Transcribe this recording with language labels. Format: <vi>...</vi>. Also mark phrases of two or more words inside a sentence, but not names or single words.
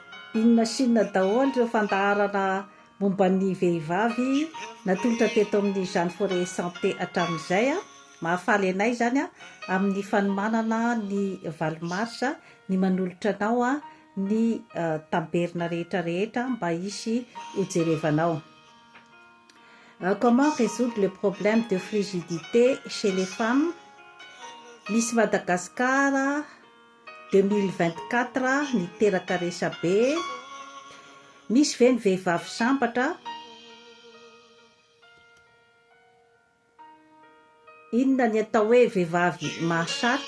<mg>Inona sinona daholo ireo fandaharana momba ny vehivavy natolotra teto amin'ny Jeanne Forêt Santé hatramin'izay mahafaly anay zany amin'ny fanomanana ny valomarsa ny manolotra anao ny taberna rehetra mba hisy hojerevanao.</mg> <fr>Comment résoudre le problème de frigidité chez les femmes?</fr> <mg>Miss Madagascar 2024 niteraka resabe. Misy ve ny vehivavy sambatra? Inona ny atao hoe vehivavy mahasaky?</mg>